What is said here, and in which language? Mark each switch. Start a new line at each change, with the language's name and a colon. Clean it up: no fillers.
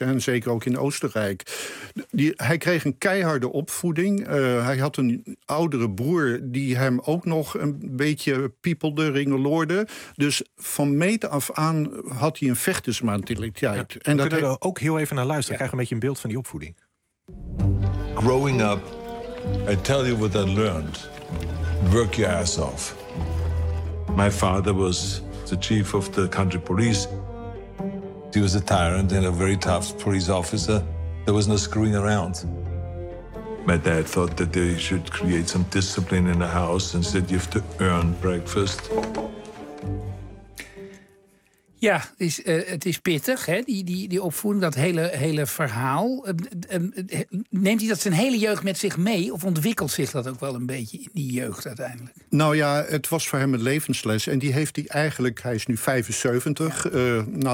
Dutch: En zeker ook in Oostenrijk. Hij kreeg een keiharde opvoeding. Hij had een oudere broer die hem ook nog een beetje piepelde, ringeloorde. Dus van meet af aan had hij een vechtersmentaliteit. Ja, en dat kunnen we ook heel even naar luisteren. Ja. Krijgen een beetje een beeld van die opvoeding.
English: Growing up, I tell you what I learned. Work your ass off. My father was the chief of the country police. He was a tyrant and a very tough police officer. There was no screwing around. My dad thought that they should create some discipline in the house and said you have to earn breakfast.
Dutch: Ja, het is pittig, hè? Die opvoeding, dat hele verhaal. Neemt hij dat zijn hele jeugd met zich mee? Of ontwikkelt zich dat ook wel een beetje in die jeugd uiteindelijk? Nou ja, het was voor hem een levensles. En die heeft hij eigenlijk, hij is nu 75... Ja.